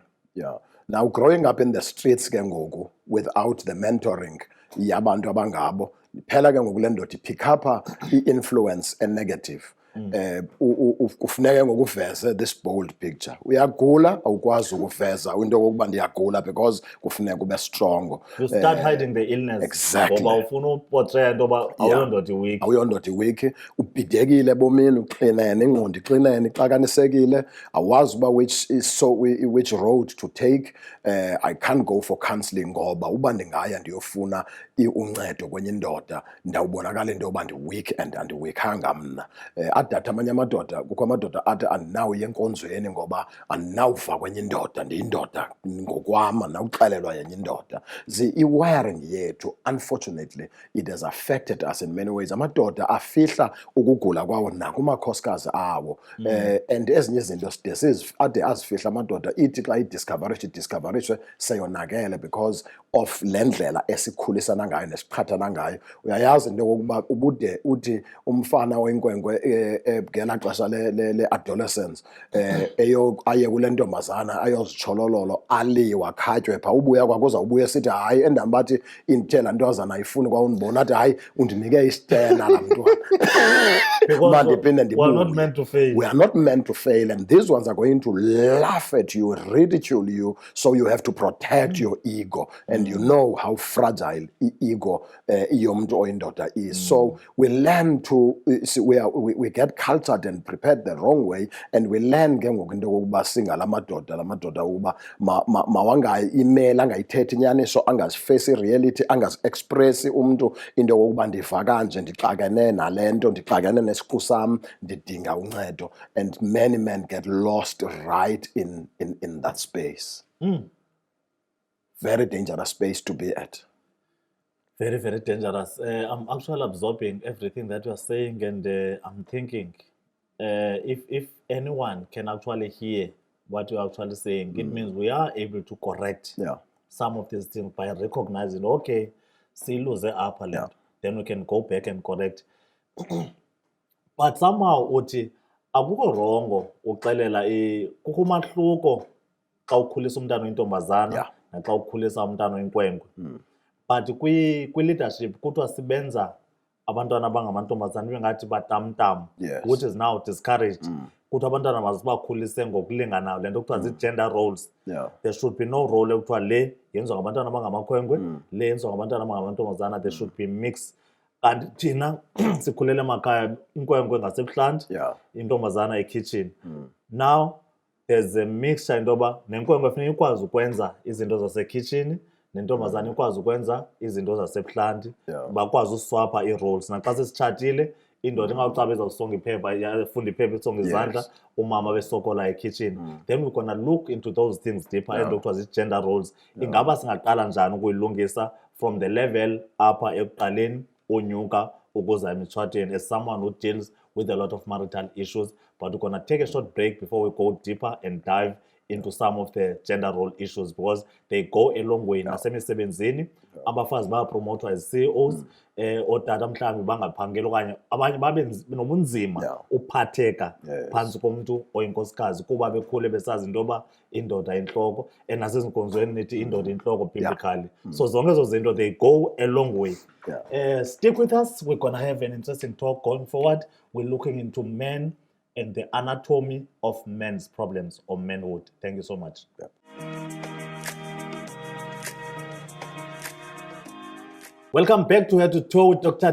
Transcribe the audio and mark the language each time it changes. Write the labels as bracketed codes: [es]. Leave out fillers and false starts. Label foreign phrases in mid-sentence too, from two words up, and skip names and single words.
[en] Now growing up in the streets [xh] ke ngoku [en] without the mentoring [xh] yabantu abangabo phela ke ngoku le ndoda [en] pick up i-influence negative. [xh] kufuneka ngokuveze [en] this bold picture. [xh] Uyagula awukwazi ukuveza into kokuba ndiyagula because kufuneka ube strong. [en] You start hiding the illness. Exactly. [xh] Ngoba ufuna uportray into ba awuyondoda weak. Awuyondoda weak, ubhidekile bomini, uxinene, ingqondo ixinene, ixakanisekile, awazi uba [en] which road to take. I can't go for counseling [xh] ngoba uba ndingaya ndiyofuna uncedo kwenye indoda ndawubonakala into yoba ndi-weak and andiweakanga mna. Adatha amanye amadoda, kukho amadoda athi andinawuya enkonzweni ngoba andinawuva kwenye indoda, ndiyindoda ngokwam, andinawuxelelwa yenye indoda. I-wiring yethu, [en] unfortunately, it has affected us in many ways. [xh] Amadoda afihla ukugula kwawo nakumakhosikazi awo. And ezinye izinto ade azifihla amadoda ithi xa idiscoverishwe seyonakele [en] because of [xh] le ndlela esikhulisana ngayo nesiqhathana ngayo. Uyayazi into yokokuba ubude uthi umfana oyinkwenkwe ngela xesha le-adolescence aye kule ntombazana ayozitsholololo aliwa akhatywe phaa, ubuya kwakhe uzawubuya esithi hayi endihamba bathi indithela ntozana ayifuni kwa undibona athi hayi undinike istena laa mntwana. [en] We are not meant to fail. We are not meant to fail, and these ones are going to laugh at you, ridicule you, so you have to protect your ego, and you know how fragile ego [xh] yomntu oyindoda [en] is. So we learn to we get cultured and prepared the wrong way, and we learn [xh] ke ngoku into yokuba singala madoda ukuba mawangayimela angayithethi inyaniso, angazifesi reality, angazi-expressi umntu into yokuba ndiva kanje, ndixakene nale nto, ndixakene nesiqu sam, ndidinga uncedo. [en] And many men get lost right in that space. Very dangerous space to be at. Very, very dangerous. I'm actually absorbing everything that you are saying, and I'm thinking if anyone can actually hear what you're actually saying, it means we are able to correct some of these things by recognizing, okay, see, lose the upper limb, then we can go back and correct. But somehow [xh] uthi akukho rongo uxelela kukho umahluko xa ukhulisa umntana oyintombazana naxa ukhulisa umntana oyinkwenkwe. But kwi-leadership kuthiwa sibenza abantwana abangamantombazana ibe ngathi batamtam, [en] which is now discouraged. [xh] Kuthiwa abantwana mazibakhulise ngokulinganayo, le nto kuthiwa zii-gender roles. [en] There should be no role [xh] ekuthiwa le yenziwa ngabantwana abangamakhwenkwe, le yenziwa ngabantwana abangamantombazana. [en] There should be mix. [xh] Kanti thina sikhulele emakhaya, inkwenkwe ngasebuhlanti, intombazana ekitchen. [en] Now there's a mixture [xh] into yoba nenkwenkwe funeka ikwazi ukwenza izinto zasekitchen, nentombazana ikwazi ukwenza izinto zasebuhlanti, bakwazi uswapha ii-roles. Naxa sesitshatile, indoda ingawucabi izawusonga iphepha, yafunda iphepha isonga izandla, umama besokola ekitchen. [en] Then we're gonna look into those things deeper, and [xh] kuthiwa zii-gender roles. Ingaba singaqala njani ukuyilungisa [en] from the level [xh] apha ekuqaleni unyuka ukuza emitshatweni, [en] as someone who deals with a lot of marital issues. But we're going to take a short break before we go deeper and dive into some of the gender role issues, because they go a long way. [xh] Nasemisebenzini abafazi bayapromotwa [en] as CEOs, [xh] otata mhlawumbi bangaphangeli okanye abanye babe nobunzima uphatheka phantsi komuntu oyinkosikazi kuba bekhule besazi into yoba indoda intloko, and nasezinkonzweni nithi indoda intloko biblically. So zonke ezo zinto, [en] they go a long way. Stick with us. We're going to have an interesting talk going forward. We're looking into men and the anatomy of men's problems or manhood. Thank you so much. Welcome back to Head to Toe with Dr.